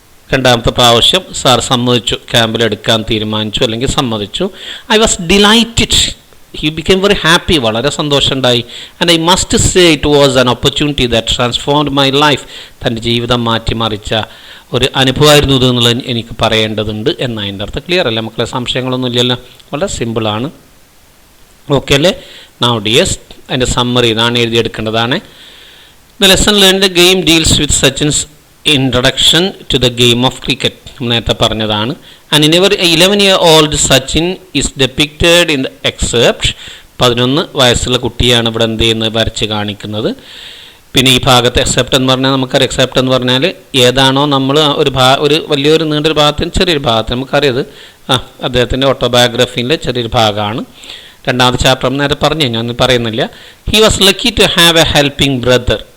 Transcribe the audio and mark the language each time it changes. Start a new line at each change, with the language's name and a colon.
Malayalam: രണ്ടാമത്തെ പ്രാവശ്യം സാർ സമ്മതിച്ചു, ക്യാമ്പിൽ എടുക്കാൻ തീരുമാനിച്ചു, അല്ലെങ്കിൽ സമ്മതിച്ചു.
English: I was delighted he became very happy,
Malayalam: വളരെ സന്തോഷമുണ്ടായി.
English: And I must say it was an opportunity that transformed my life.
Malayalam: തൻ്റെ ജീവിതം മാറ്റിമറിച്ച ഒരു അനുഭവമായിരുന്നു ഇത് എന്നുള്ളത് എനിക്ക് പറയേണ്ടതുണ്ട് എന്നതിൻ്റെ അർത്ഥം. ക്ലിയർ അല്ലേ മക്കളെ? സംശയങ്ങളൊന്നും ഇല്ലല്ലോ, വളരെ സിമ്പിളാണ്. ഓക്കെ അല്ലേ?
English: now dears,
Malayalam: അതിൻ്റെ സമ്മറി ഇതാണ് എഴുതിയെടുക്കേണ്ടതാണ്.
English: The lesson learned, the game deals with Sachin's introduction to the game of cricket.
Malayalam: നേരത്തെ പറഞ്ഞതാണ്.
English: And in our 11-year-old Sachin is depicted in the excerpt.
Malayalam: 11 വയസ്സുള്ള കുട്ടിയാണ് ഇവിടെ എന്ത് ചെയ്യുന്നത്, വരച്ച് കാണിക്കുന്നത്. പിന്നെ ഈ ഭാഗത്ത് എക്സെപ്റ്റ് എന്ന് പറഞ്ഞാൽ നമുക്കറിയാം, എക്സെപ്റ്റ് എന്ന് പറഞ്ഞാൽ ഏതാണോ നമ്മൾ ഒരു വലിയൊരു നീണ്ടൊരു ഭാഗത്തിന് ചെറിയൊരു ഭാഗത്തിന് നമുക്കറിയത് അദ്ദേഹത്തിൻ്റെ ഓട്ടോബയോഗ്രഫിയിലെ ചെറിയൊരു ഭാഗമാണ്. രണ്ടാമത്തെ ചാപ്റ്റർ നേരെ പറഞ്ഞു, ഞാനൊന്നും പറയുന്നില്ല.
English: He was lucky to have a helping brother.